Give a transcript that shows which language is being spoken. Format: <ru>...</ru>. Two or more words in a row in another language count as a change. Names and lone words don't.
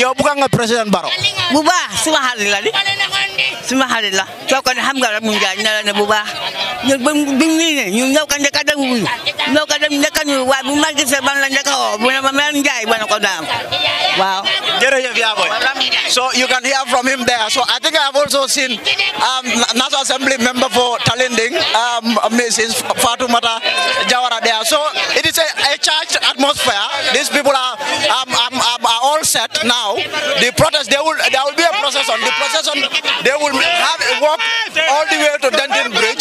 <wo>yow bëgg nga président Barrow. bu baax suma xarit la di suma xarit la soo ko ne xam nga rek mu Ndiaye ne la ne bu baax ñun ba bi ñun ñëw ka njëkk a dem wuyu ñëw ka dem njëkk a nuyu waaye bu ma gisee ban la njëkk a woo bu ne ma mel Ndiaye ba ne ko daam waaw. Jërëjëf yaa boy.</wo> <en>So you can hear from him there. So I think I have also seen National Assembly member for Talending, Mrs. Fatoumata Jawara there. So it is a charged atmosphere. These people are all set now. The protest, there will be a procession. The procession, they will have a walk all the way to Denton Bridge.</en>